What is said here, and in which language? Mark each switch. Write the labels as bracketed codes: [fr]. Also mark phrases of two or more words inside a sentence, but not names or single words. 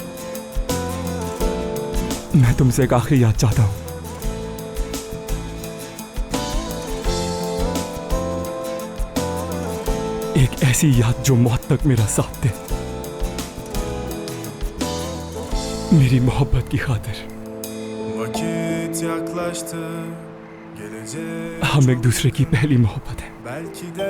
[hi] मैं तुमसे एक आखिरी याद चाहता हूं। एक ऐसी याद जो मौत तक मेरा साथ दे, मेरी मोहब्बत की खातिर। [tr] Vakit yaklaştı, gelecek [hi] हम एक दूसरे की पहली मोहब्बत है। [tr] belki de